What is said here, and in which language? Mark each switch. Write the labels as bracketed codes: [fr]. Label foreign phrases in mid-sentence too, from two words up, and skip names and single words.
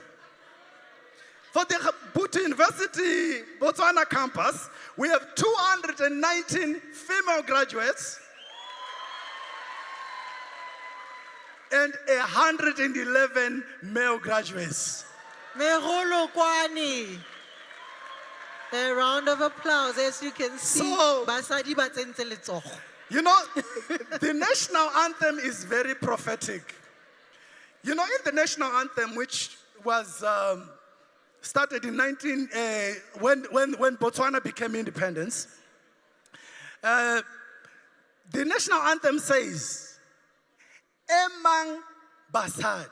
[en] For the Boto University Botswana campus, we have 219 female graduates and 111 male graduates. [tn] Megolokwani. [en] A round of applause, as you can see. So- [tn] Basadi ba tsentse letsogo. [en] You know, the national anthem is very prophetic. You know, in the national anthem, which was started in when Botswana became independence, the national anthem says, [tn] "Emang Basad."